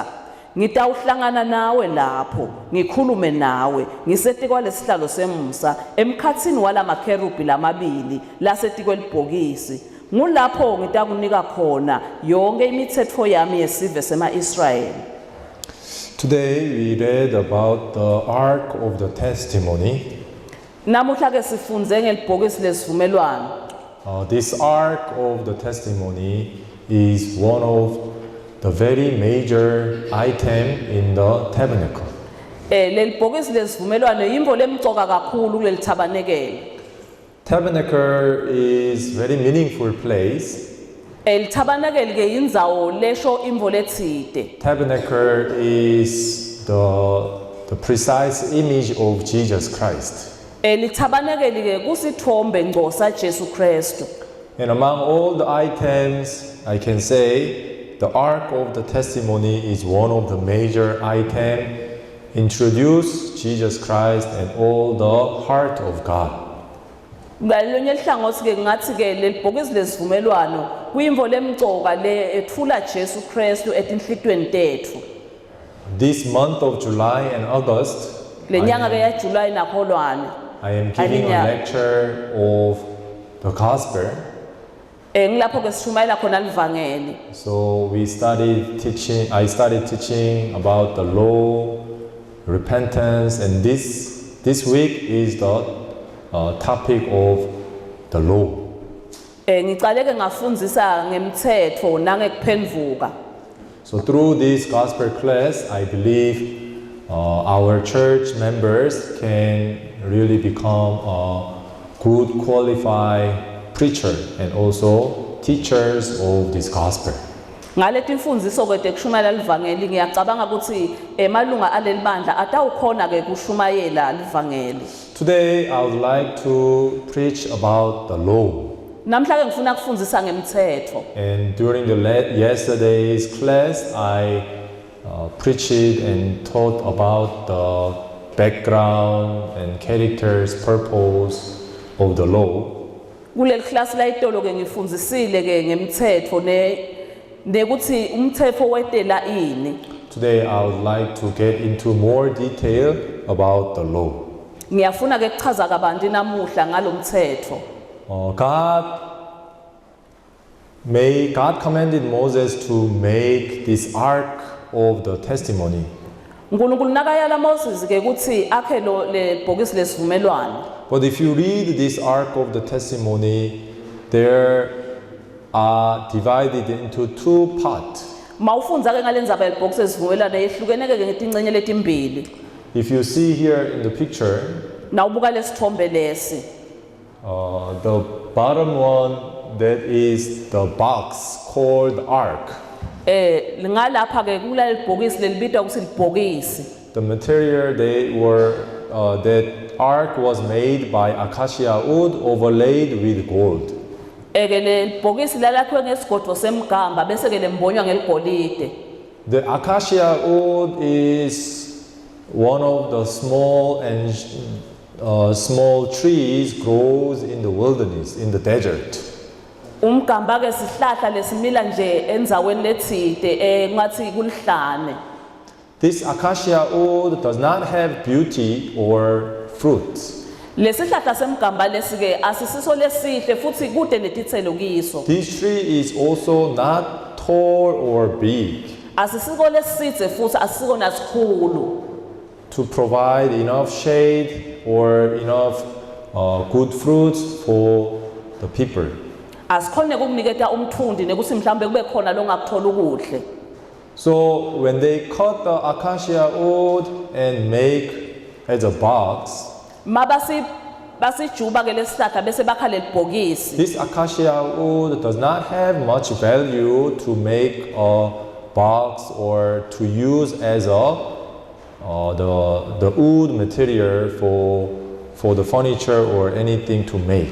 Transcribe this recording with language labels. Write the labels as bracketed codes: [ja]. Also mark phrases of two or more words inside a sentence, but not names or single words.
[ss] Ngitawuhlangana nawe lapho, ngikhulume nawe, ngisetikwa lesihlalo semusa emkhatsini walamakherubi lamabili lasetikwe libhokisi. Ngulapho ngitakunika khona yonke imithetho yami yesive sema-Israyeli. [en] Today we read about the Ark of the Testimony. [ss] Namuhla ke sifunze ngelibhokisi lesivumelwano. [en] This Ark of the Testimony is one of the very major item in the tabernacle. [ss] Lelibhokisi lesivumelwano yimvo lemcoka kakhulu kuleli tabanekele. [en] Tabernacle is very meaningful place. [ss] Tabanekele ke indzawo lesho imvo letsite. [en] Tabernacle is the precise image of Jesus Christ. [ss] Litabanekele ke kusithombe ngco sa Jesu Kristu. [en] And among all the items, I can say the Ark of the Testimony is one of the major items. Introduce Jesus Christ and all the heart of God. [ss] Ngalonye hlangothi ke ngathi ke lelibhokisi lesivumelwano kuyimvo lemcoka le ethula Jesu Kristu etinhlitweni tethu. [en] This month of July and August, [ss] Lenyanga ke ya July nakholwane. [en] I am giving a lecture of the gospel. [ss] Ngilapho ke sishumayela khona livangeli. [en] So I started teaching about the law, repentance, and this week is the topic of the law. [ss] Ngicale ke ngafundzisa ngemthetho nangekuphendvuka. [en] So through this gospel class, I believe our church members can really become a good qualified preacher and also teachers of this gospel. [ss] Ngaleti mfundziso ke tekushumayela livangeli ngiyacabanga ukuthi emalunga aleli bandla atawukhona ke kushumayela livangeli. [en] Today I would like to preach about the law. [ss] Namhla ke ngifuna kufundzisa ngemthetho. [en] And during yesterday's class, I preached and taught about the background and characters, purpose of the law. [ss] Kuleli class la itolo ke ngifundzisile ke ngemthetho nekuthi umthetho wetela ini. [en] Today I would like to get into more detail about the law. [ss] Ngiyafuna ke kuchaza kabanti namuhla ngalomthetho. [en] God commanded Moses to make this ark of the testimony. [ss] uNkulunkulu nakayala Moses ke ukuthi akhe le bhokisi lesivumelwano. [en] But if you read this ark of the testimony, there are divided into two parts. [ss] Mawufunza ke ngalendzaba yelibhokisi lesivumelwano yehlukene ke ngetingcenye letimbili. [en] If you see here in the picture, [ss] Nawubuka lesithombe lesi. [en] the bottom one, that is the box called ark. [ss] Ngalapha ke kula libhokisi lelibitwa ukuthi libhokisi. [en] The material that ark was made by acacia wood overlaid with gold. [ss] Ke lelibhokisi lalakhiwe ngesigodo semgamba bese ke lembonywa ngeligolide. [en] The acacia wood is one of the small trees grows in the wilderness, in the desert. [ss] Umgamba ke sihlahla lesimila nje enzaweni lethide ngathi kulihlane. [en] This acacia wood does not have beauty or fruits. [ss] Lesihlahla semgamba lesike asisiso lesihle futhi kude netithelo kiso. [en] This tree is also not tall or big [ss] Asisiko lesidze futhi asisiko nasikhulu. [en] to provide enough shade or enough good fruits for the people. [ss] Asikhone ukuniketa umthundi nekuthi mhlambe kube khona longakuthola ukuhle. [en] So when they cut the acacia wood and make as a box, [ss] Basijuba ke lesihlahla bese bakha lelibhokisi. [en] this acacia wood does not have much value to make a box or to use as the wood material for the furniture or anything to make.